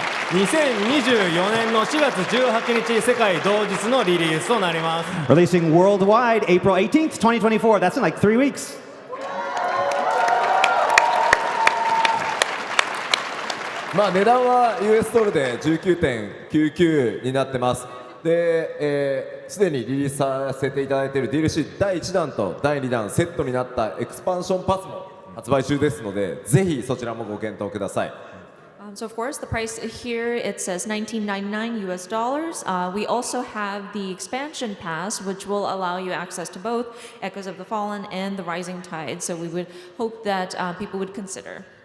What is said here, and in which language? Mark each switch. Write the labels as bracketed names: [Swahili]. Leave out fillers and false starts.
[Japanese] 2024年の4月18日世界同日のリリースとなります。 [English] Releasing worldwide April 18th, 2024. That's in like 3 weeks. [Japanese] 値段は US ドルで 19.99 になってます。で、すでにリリースさせていただいている DLC 第1弾と第2弾セットになったエクスパンションパスも発売中ですので、ぜひそちらもご検討ください。 [English] So of course, the price here, it says $19.99 US dollars. We also have the expansion pass, which will allow you access to both Echoes of the Fallen and the Rising Tide. So we would hope that people would consider.